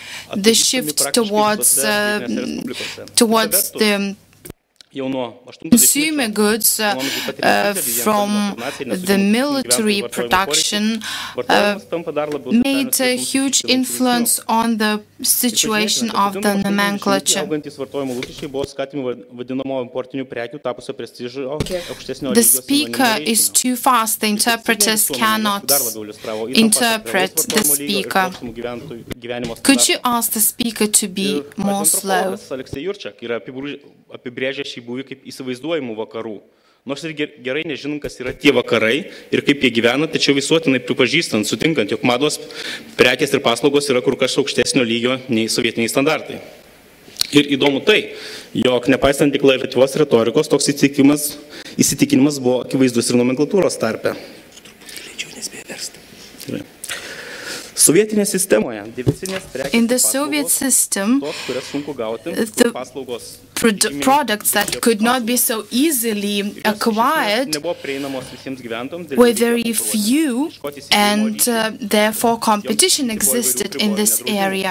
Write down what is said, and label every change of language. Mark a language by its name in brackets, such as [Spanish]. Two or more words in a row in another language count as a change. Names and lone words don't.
[English] the shift towards the consumer goods from the military production made a huge influence on the situation of the nomenclature. The speaker is too fast. The interpreters cannot interpret the speaker. Could you ask the speaker to be more slow? [Lithuanian] Apibrėžia šį būvį kaip įsivaizduojamų vakarų. Nors ir gerai nežinant, kas yra tie vakarai ir kaip jie gyvena, tačiau visuotinai pripažįstant, sutinkant, jog mados prekės ir paslaugos yra kur kas aukštesnio lygio nei sovietiniai standartai. Ir įdomu tai, jog nepaisant deklaratyvios retorikos, toks įsitikinimas buvo akivaizdus ir nomenklatūros tarpe. [English] In the Soviet system, the products that could not be so easily acquired were very few, and therefore competition existed in this area.